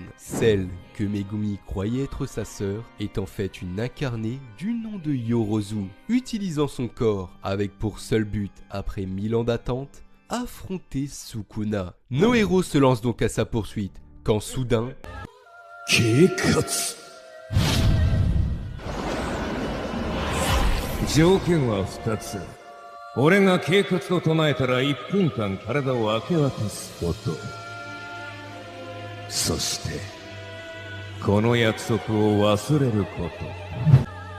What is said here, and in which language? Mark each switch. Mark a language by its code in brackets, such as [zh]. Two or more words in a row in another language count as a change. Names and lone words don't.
[fr] Celle que Megumi croyait être sa sœur est en fait une incarnée du nom de Yorozu, utilisant son corps avec pour seul but, après 1000 ans d'attente, affronter Sukuna. Nos héros se lancent donc à sa poursuite, quand soudain... [ja] Keikatsu. 条件は2つ。俺が警察と唱えたら1分間体を明け渡すこと。そして、この約束を忘れること。